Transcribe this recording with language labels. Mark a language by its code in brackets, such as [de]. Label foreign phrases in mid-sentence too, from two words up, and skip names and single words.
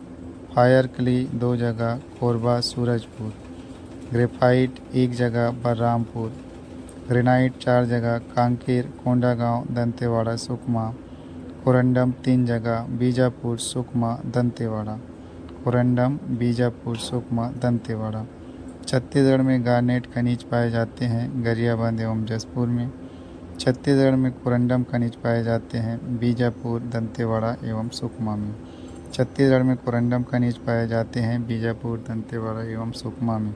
[en] fire clay [hi] 2 जगह, कोरबा, सूरजपुर। ग्रेफाइट 1 जगह, बलरामपुर। ग्रेनाइट 4 जगह, कांकेर, कोंडागांव, दंतेवाड़ा, सुकमा। कोरंडम 3 जगह, बीजापुर, सुकमा, दंतेवाड़ा। कोरंडम, बीजापुर, सुकमा, दंतेवाड़ा। छत्तीसगढ़ में गार्नेट खनिज पाए जाते हैं गरियाबंद एवं जसपुर में। छत्तीसगढ़ में कोरंडम खनिज पाए जाते हैं बीजापुर, दंतेवाड़ा एवं सुकमा में। छत्तीसगढ़ में कोरंडम खनिज पाए जाते हैं बीजापुर, दंतेवाड़ा एवं सुकमा में।